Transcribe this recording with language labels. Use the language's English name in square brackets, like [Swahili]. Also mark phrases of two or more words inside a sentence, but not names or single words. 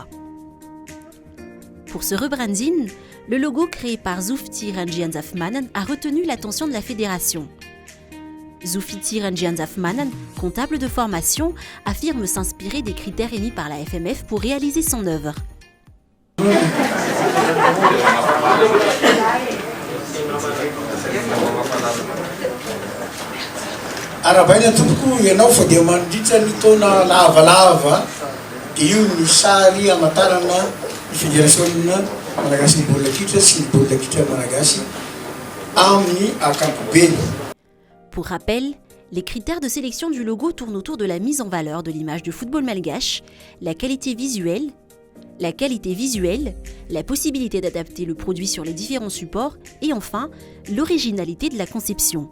[French] Pour ce rebranding, le logo créé par Zulfiti Rangianzafmanan a retenu l'attention de la fédération. Zulfiti Rangianzafmanan, comptable de formation, affirme s'inspirer des critères émis par la FMF pour réaliser son œuvre. [Malagasy] Arabaina tuku yanao fa dia mandritra ny taona lavalava dia io ny sary amatarana ny fédération malagasy ny baolina kitra sy ny baolina kitra malagasy amin'ny ankapobeny. [French] Pour rappel, les critères de sélection du logo tournent autour de la mise en valeur de l'image du football malgache, la qualité visuelle, la possibilité d'adapter le produit sur les différents supports et enfin, l'originalité de la conception.